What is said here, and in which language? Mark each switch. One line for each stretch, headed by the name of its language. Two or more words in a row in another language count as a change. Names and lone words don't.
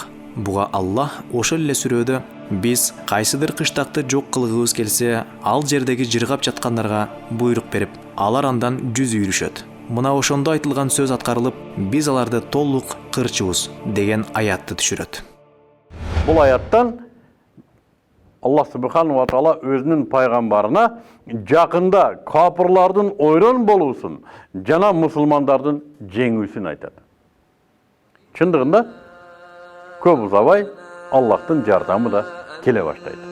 Kyrgyz: Буга Аллах ошол эле сүрөдө биз кайсыдыр кыштакты жок кылгыбыз келсе, ал жердеги жыргап жаткандарга буйрук берип, алар андан жүз үйрүшөт. Мына ошондо айтылган сөз аткарылып, биз аларды толук кырчыбыз деген аятты түшүрөт. Бул аяттан Аллах
Arabic: سبحانه وتعالى
Kyrgyz: өзүнүн пайгамбарына жакында капырлардын ойрон болуусун жана мусулмандардын жеңүүсүн айтат. Чындыгында көп узабай Аллахтын жардамы да келе баштайт.